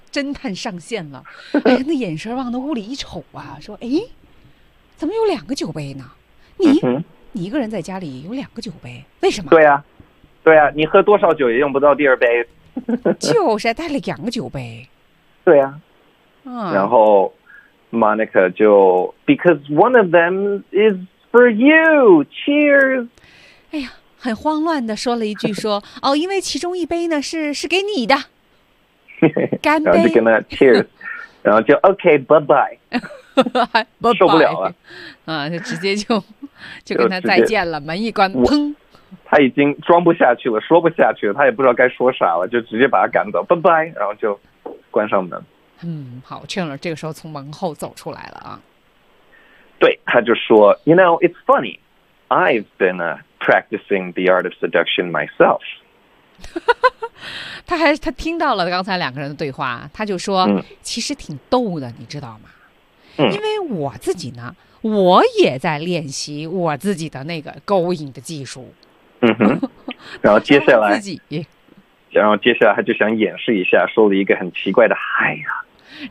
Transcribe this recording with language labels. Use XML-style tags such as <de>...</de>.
<zh>侦探上线了，哎，那眼神往那屋里一瞅啊，说，哎，怎么有两个酒杯呢？你一个人在家里有两个酒杯，为什么？对呀，对呀，你喝多少酒也用不到第二杯，就是带了两个酒杯，对呀，啊，然后。</zh> <en>Monica</en> <zh>就</zh> <en>because one of them is for you. Cheers.</en> <zh>哎呀，很慌乱的说了一句说哦，因为其中一杯呢是给你的，干杯。然后就跟他 cheers， 然后就</zh> <en>OK， bye bye，</en> <zh>受不了了，啊，就直接就跟他再见了，门一关，砰。他已经装不下去了，说不下去了，他也不知道该说啥了，就直接把他赶走 ，</zh> <en>bye bye，</en> <zh>然后就关上门。嗯，好，确认这个时候从门后走出来了啊。对，他就说</zh> <en>，You know, it's funny, I've been practicing the art of seduction myself.</en> <zh>他听到了刚才两个人的对话，他就说，嗯，其实挺逗的，你知道吗，嗯？因为我自己呢，我也在练习我自己的那个勾引的技术。嗯哼，然后接下来然后接下来他就想演示一下，说了一个很奇怪的“哎呀”，</zh>